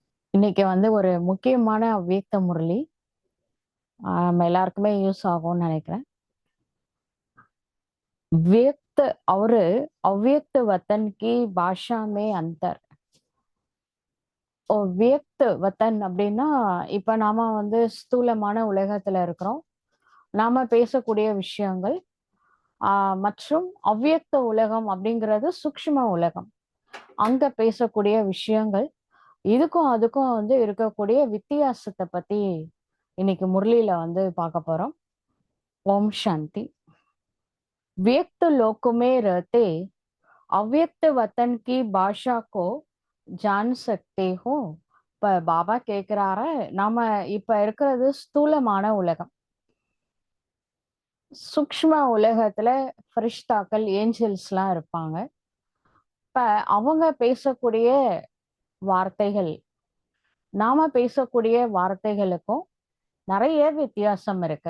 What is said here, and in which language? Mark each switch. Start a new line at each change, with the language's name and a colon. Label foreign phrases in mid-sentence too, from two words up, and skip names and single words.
Tamil: இன்னைக்கு ஒரு முக்கியமான அவ்வியக்த முரளி. நம்ம எல்லாருக்குமே யூஸ் ஆகும்னு நினைக்கிறேன்.
Hindi: व्यक्त और अव्यक्त वतन की भाषा में अंतर. व्यक्त वतन
Tamil: அப்படின்னா இப்ப நாம ஸ்தூலமான உலகத்துல இருக்கிறோம். நாம பேசக்கூடிய விஷயங்கள் மற்றும் அவ்வியக்த உலகம் அப்படிங்கிறது சூக்ஷ்ம உலகம். அங்க பேசக்கூடிய விஷயங்கள் இதுக்கும் அதுக்கும் இருக்கக்கூடிய வித்தியாசத்தை பத்தி இன்னைக்கு முரளியில பார்க்க போறோம். ஓம் சாந்தி.
Hindi: व्यक्त लोक में रहते अव्यक्त वतन की भाषा को जान सकते हो.
Tamil: இப்ப பாபா கேக்குறாரு, நாம இப்ப இருக்கிறது ஸ்தூலமான உலகம். சூக்ஷ்ம உலகத்துல ஃபரிஷ்தாக்கள், ஏஞ்சல்ஸ் எல்லாம் இருப்பாங்க. இப்ப அவங்க பேசக்கூடிய வார்த்தைகள், நாம பேசக்கூடிய வார்த்தைகளுக்கும் நிறைய வித்தியாசம் இருக்கு.